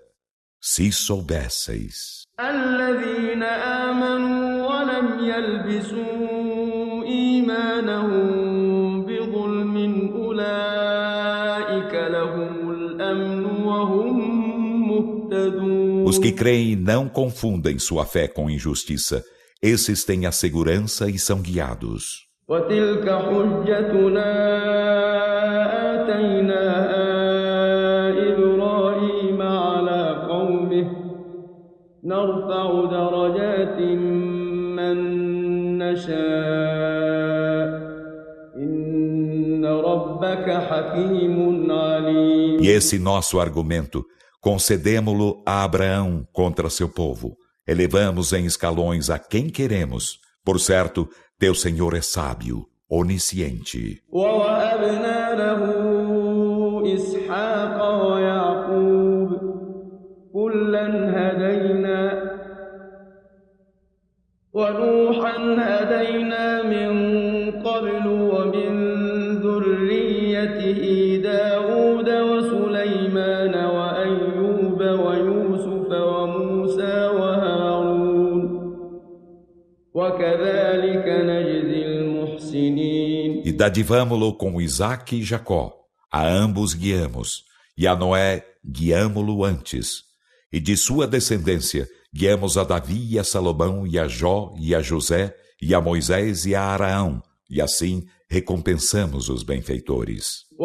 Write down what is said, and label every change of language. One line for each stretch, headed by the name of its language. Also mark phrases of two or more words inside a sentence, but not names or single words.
Portuguese: Se soubesseis.
Arabic: الذين آمنوا ولم يلبسوا إيمانهم بظلم أولئك لهم الأمن وهم مهتدون.
Portuguese: Os que creem e não confundem sua fé com injustiça, esses têm a segurança e são guiados.
Arabic: وتلك حجتنا آتيناها إبراهيم على قومه نرفع درجات من نشاء إن ربك حكيم عليم.
Portuguese: E esse nosso argumento concedemo-lo a Abraão contra seu povo. Elevamos em escalões a quem queremos. Por certo, teu Senhor é sábio, onisciente.
Arabic: ووهبنا له إسحاق هدينا ونوحا هدينا من قبل ومن ذريته داود وسليمان وأيوب ويوسف وموسى وهارون وكذلك نجزي المحسنين.
Portuguese: E dadivamo-lo com Isaque e Jacó, a ambos guiamos, e a Noé guiamo-lo antes, e de sua descendência guiamos a Davi e a Salomão e a Jó e a José e a Moisés e a Araão, e assim recompensamos os benfeitores.